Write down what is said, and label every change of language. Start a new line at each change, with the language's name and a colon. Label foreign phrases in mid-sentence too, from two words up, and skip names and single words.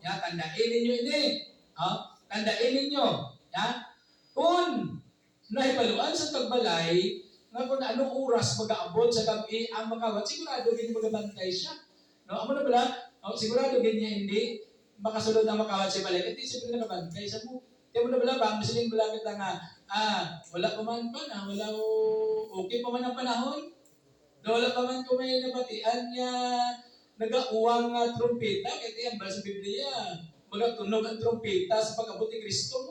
Hiligaynon: Tandain ninyo ini. Tandain ninyo. Kung nahibaluan sa tagbalay, nga kung anong oras mag-aabot sa gabi ang makawat, sigurado ganyan magabantay siya. No? Amo na pala, sigurado ganyan hindi makasulod ang makawat sa balay. Kasi siguro nakabantay sa mo. Kaya mo na pala ba, masiling balakit lang wala pa man pa na, okay pa man ang panahon. Wala pa man kung may nabatian niya nagauwang trumpeta, kaya yan ba sa Biblia, magatunog ang trumpeta sa pag-abot ni Kristo mo.